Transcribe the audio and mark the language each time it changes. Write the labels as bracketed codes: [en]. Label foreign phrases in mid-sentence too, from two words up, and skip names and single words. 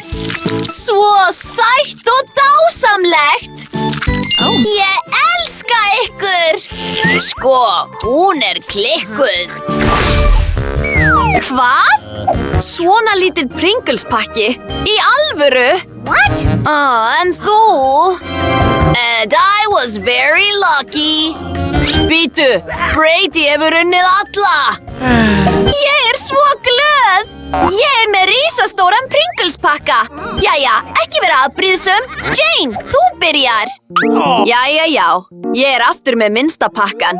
[is] Svo sætt og dásamlegt! Ég elska ykkur! Sko, hún klikkuð. Hvað? Svona lítill Pringles-pakki. Í alvöru? What? En þú? [en] And I was very lucky. [is] Bíddu, Brady hefur unnið alla. Ég svo glöð. Ég með risastóran Pringles-pakka. Jæja, ekki vera afbrýðsum. Jane, þú byrjar. Jæja, já. Ég aftur með minnsta pakkan.